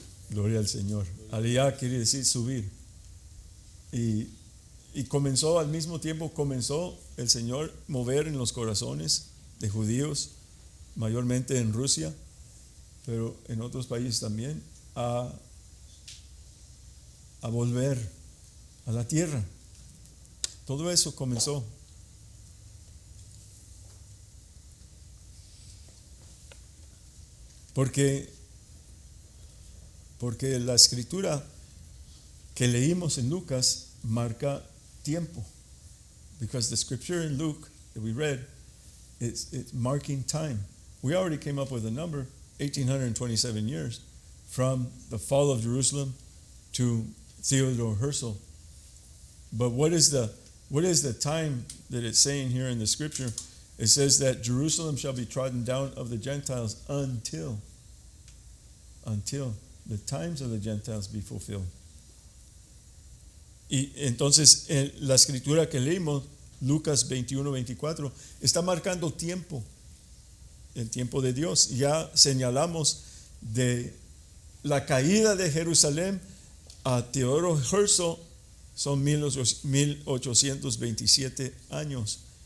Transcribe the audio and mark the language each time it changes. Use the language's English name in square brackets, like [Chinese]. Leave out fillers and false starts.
[Spanish] Gloria al Señor. Aliyah quiere decir subir. Y comenzó al mismo tiempo, el Señor mover en los corazones de judíos, mayormente en Rusia, pero en otros países también, a volver a la tierra. Todo eso comenzó. Porque la escritura que leímos en Lucas marca tiempo. [English] Because the scripture in Luke that we read, it's marking time. We already came up with a number, 1827 years, from the fall of Jerusalem to Theodor Herzl. But what is the time that it's saying here in the scripture? It says that Jerusalem shall be trodden down of the Gentiles until the times of the Gentiles be fulfilled. [Spanish] Y entonces la escritura que leímos, Lucas 21-24, está marcando tiempo, el tiempo de Dios. Ya señalamos de la caída de Jerusalén a Theodor Herzl, son 1827 años.